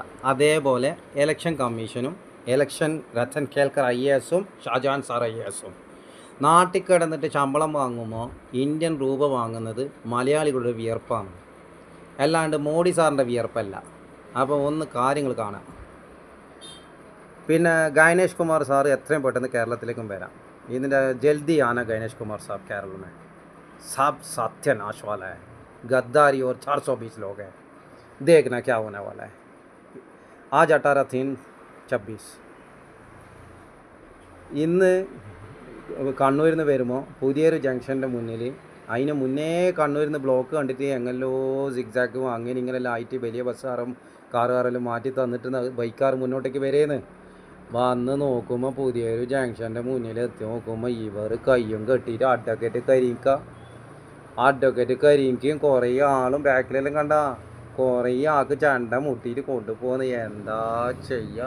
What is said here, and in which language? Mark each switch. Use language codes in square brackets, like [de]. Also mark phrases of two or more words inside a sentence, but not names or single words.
[ml] അതേപോലെ ഇലക്ഷൻ കമ്മീഷനും ഇലക്ഷൻ രത്തൻ കേൽക്കർ IAS ഷാജഹാൻ സാർ IAS നാട്ടിൽ കിടന്നിട്ട് ശമ്പളം വാങ്ങുമ്പോൾ ഇന്ത്യൻ രൂപ വാങ്ങുന്നത് മലയാളികളുടെ വിയർപ്പാണ്, അല്ലാണ്ട് മോഡി സാറിൻ്റെ വിയർപ്പല്ല. അപ്പോൾ ഒന്ന് കാര്യങ്ങൾ കാണാം. പിന്നെ ഗൈനേഷ് കുമാർ സാർ എത്രയും പെട്ടെന്ന് കേരളത്തിലേക്കും വരാം. ഇതിൻ്റെ ജൽദിയാണ് ഗൈനേഷ് കുമാർ സാബ് കേരള [hi] में सब सत्यानाश वाला है. गद्दारी और 420 लोग हैं. देखना क्या होने वाला है. [ml] आज 18/3/26 ഇന്ന് കണ്ണൂരിൽ നിന്ന് വരുമ്പോൾ പുതിയൊരു ജംഗ്ഷൻ്റെ മുന്നിൽ, അതിന് മുന്നേ കണ്ണൂരിൽ നിന്ന് ബ്ലോക്ക് കണ്ടിട്ട് എങ്ങനെല്ലോ സിഗ്സാക്കും അങ്ങനെ ഇങ്ങനെല്ലാം ആയിട്ട് വലിയ ബസ്സാറും കാറുകാരെല്ലാം മാറ്റി തന്നിട്ട് ബൈക്കാർ മുന്നോട്ടേക്ക് വരേന്ന് വന്ന് നോക്കുമ്പോൾ പുതിയൊരു ജംഗ്ഷൻ്റെ മുന്നിൽ എത്തി നോക്കുമ്പോൾ ഇവർ കയ്യും കെട്ടിയിട്ട് അഡ്വക്കേറ്റ് കരീംക്കും കുറേ ആളും ബാക്കിലെല്ലാം കണ്ട കുറേ ആൾക്ക് ചണ്ട മുട്ടിയിട്ട് കൊണ്ടുപോകുന്ന എന്താ ചെയ്യുക.